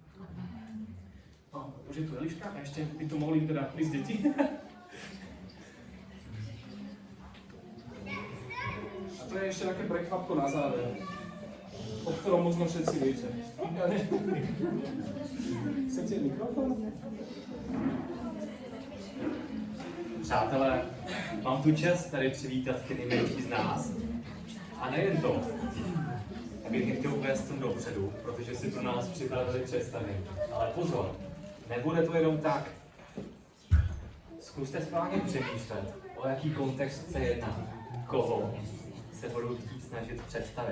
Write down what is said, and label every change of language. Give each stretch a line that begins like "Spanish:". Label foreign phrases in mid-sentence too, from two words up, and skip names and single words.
Slovak: No, už je tu Eliška a ešte by tu mohli teda prísť deti. A to je ešte také prekvapko na záver, o ktorom možno všetci viete.
Czech: Chcete mikrofon? Přátelé, mám tu čest tady přivítat ty nejmenší z nás. A nejen to, abych je chtěl uvést sem dopředu, protože si pro nás připravili představení. Ale pozor, nebude to jenom tak. Zkuste správně přemýšlet, o jaký kontext se jedná, koho se budu chtít snažit představit.